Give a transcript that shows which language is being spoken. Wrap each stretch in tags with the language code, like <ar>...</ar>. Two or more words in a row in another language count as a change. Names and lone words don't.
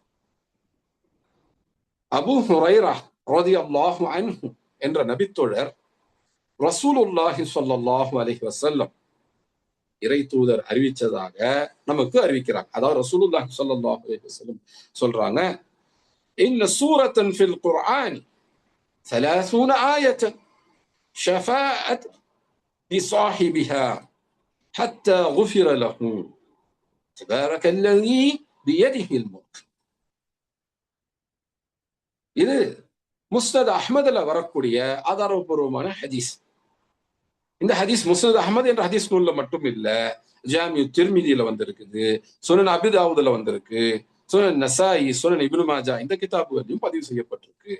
<ta>அபூ ஹுரைரா</ta> <ar>رضي الله عنه</ar> <ta>என்ற நபித்தோழர்</ta> <ar>رسول الله صلى الله عليه وسلم</ar> <ta>இறை தூதர் அறிவிச்சதாக நமக்கு அறிவிக்கிறாங்க.</ta> <ar>அதாவது رسول الله صلى الله عليه وسلم சொல்றாங்க, إن سورة في القرآن 30 آية شفعت لصاحبها حتى غفر له تبارك الذي بيده الملك.</ar> <ta>இது முஸ்னத் அஹ்மதுல வரக்கூடிய ஆதாரபூர்வமான ஹதீஸ். இந்த ஹதீஸ் முஸ்னத் அஹ்மது என்ற ஹதீஸ் நூல்ல மட்டும் இல்ல, ஜாமியு திர்மிதியில வந்திருக்குது, சுனன் அபீ தாவூதுல வந்திருக்கு, சுனன் நசாயி, சுனன் இப்னு மாஜா இந்த கிதாபுகளிலும் பதிவு செய்யப்பட்டிருக்கு.</ta>